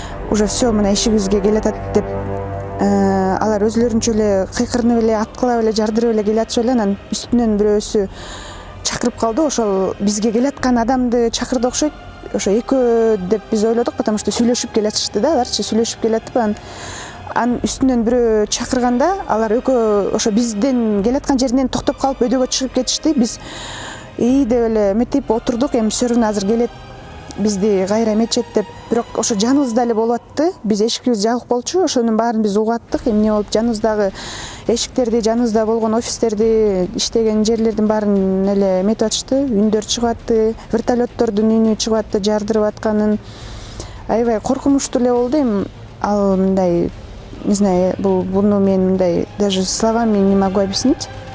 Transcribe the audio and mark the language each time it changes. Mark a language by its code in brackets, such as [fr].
[ru] Уже все, [ky] мына эшигибизге келатат деп алар өзлөрүнчө эле кыйкырынып эле, аткылап эле, жардырып эле келатышып эле, анан үстүнөн бирөөсү чакырып калды. Ошол бизге келаткан адамды чакырды окшойт. Ошо экөө деп биз ойлодук, [ru] потому что [ky] сүйлөшүп келатышты да, аларчы сүйлөшүп келатып, анын үстүнөн бирөө чакырганда алар экөө ошо бизден келаткан жеринен токтоп калып өйдөгө чыгып кетишти. Биз деп эле эметип отурдук, эми [ru] все равно [ky] азыр келет, бизди кайра эметчет деп. Бирок ошо жаныбызда эле болуп атты. Биз эшигибиз жабык болчу, ошонун баарын биз угуп аттык. Эмне болуп, жаныбыздагы эшиктерди, жаныбызда болгон офистерди, иштеген жерлердин баарын эле эметип атышты. Үндөр чыгып атты, вертолеттордун үнү чыгып атты, жардырып атканын. Аябай коркунучтуу эле болду. Эми ал мындай, [ru] не знаю, [ky] буну мен мындай [ru] даже словами не могу объяснить.